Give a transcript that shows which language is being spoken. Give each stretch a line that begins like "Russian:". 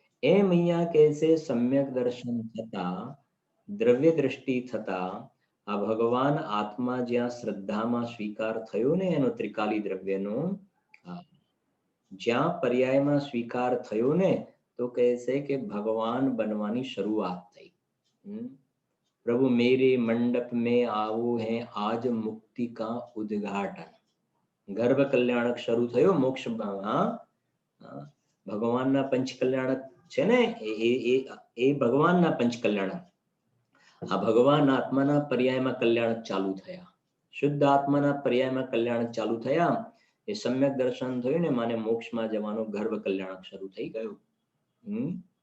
Gujarati: એમ અહીંયા કહે છે સમ્યક દર્શન થતા, દ્રવ્ય દ્રષ્ટિ થતા આ ભગવાન આત્મા જ્યાં શ્રદ્ધામાં સ્વીકાર થયો ને એનો ત્રિકાલી દ્રવ્યનો, જ્યાં પર્યાયમાં સ્વીકાર થયો ને તો કહે છે કે ભગવાન બનવાની શરૂઆત થઈ.
Hindi: प्रभु मेरे मंडप में आओ है आज मुक्ति का उद्घाटन.
Gujarati: ગર્ભ કલ્યાણક શરૂ થયો મોક્ષ. ભગવાનના પંચ કલ્યાણક છે ને એ ભગવાનના પંચ કલ્યાણક. આ ભગવાન આત્માના પર્યાયમાં કલ્યાણક ચાલુ થયા, શુદ્ધ આત્માના પર્યાયમાં કલ્યાણક ચાલુ થયા. એ સમ્યક દર્શન થયું ને માને મોક્ષમાં જવાનું ગર્ભ કલ્યાણક શરૂ થઈ ગયું.